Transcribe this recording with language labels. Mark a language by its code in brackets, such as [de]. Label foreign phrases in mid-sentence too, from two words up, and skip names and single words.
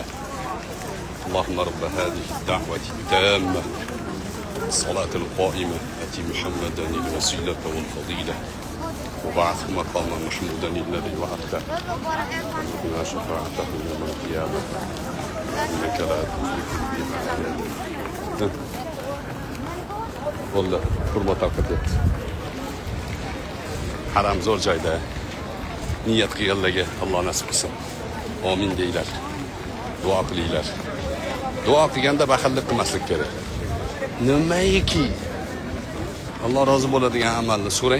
[ar] اللهم رب هذه الدعوة التامة الصلاة القائمة آتِ محمدا الوسيلة والفضيلة وبعثه مقاما محمودا الذي وعدته وارزقنا شفاعته يوم القيامة إنك لا تخلف الميعاد. [uz] والله hurmat qilyapti. Haram zo'r joyda. Niyat qilganlarga Alloh nasib qilsin. Amin deylar. Duo qilinglar. Duo qilganda baxillik qilmaslik kerak. Nimaiki Alloh rozi bo'ladigan amalni so'rang.